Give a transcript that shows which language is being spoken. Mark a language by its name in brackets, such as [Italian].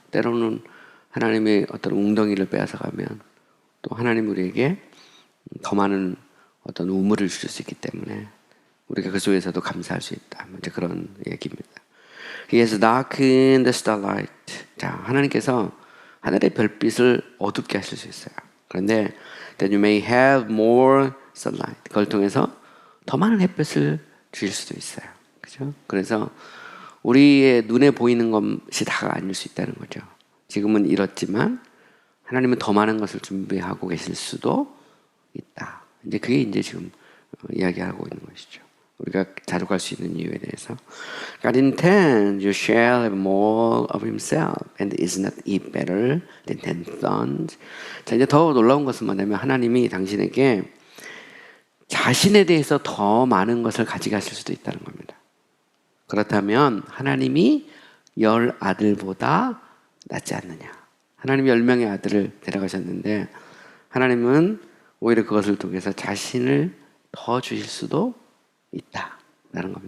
[Korean] 때로는 하나님의 어떤 웅덩이를 빼앗아 가면 또 하나님 우리에게 더 많은 어떤 우물을 주실 수 있기 때문에 우리가 그 속에서도 감사할 수 있다. 이제 그런 얘기입니다. [English] He has darkened the starlight. [Korean] 자, 하나님께서 하늘의 별빛을 어둡게 하실 수 있어요. 그런데 [English] that you may have more sunlight. [Korean] 그걸 통해서 더 많은 햇볕을 주실 수도 있어요. 그죠? 그래서 우리의 눈에 보이는 것이 다가 아닐 수 있다는 거죠. 지금은 이렇지만 하나님은 더 많은 것을 준비하고 계실 수도 있다. 이제 그게 이제 지금 이야기하고 있는 것이죠. 우리가 자족할 수 있는 이유에 대해서. [English] God intends you shall have more of himself and is not it better than 10 sons. [Korean] 자, 이제 더 놀라운 것은 뭐냐면 하나님이 당신에게 자신에 대해서 더 많은 것을 가져가실 수도 있다는 겁니다. 그렇다면 하나님이 10 아들보다 낫지 않느냐. 하나님이 10명의 아들을 데려가셨는데 하나님은 오히려 그것을 통해서 자신을 더 주실 수도 있다라는 겁니다.